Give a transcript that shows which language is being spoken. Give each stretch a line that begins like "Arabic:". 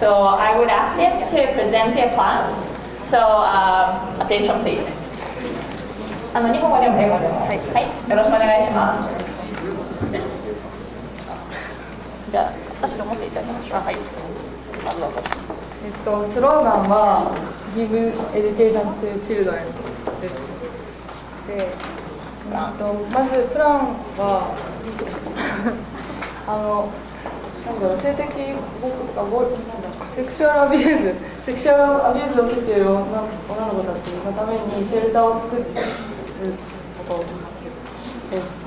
English: So I would ask them to present their plans. So attention, please.
Japanese: 日本語でも英語でも、はい、よろしくお願いします。じゃあ私が持っていただきましょう。はい。スローガンは
English: Give Education to Children
Japanese: です。で、まずプランは性的暴力とかセクシュアルアビューズを受けている女の子たちのためにシェルターを作ることです。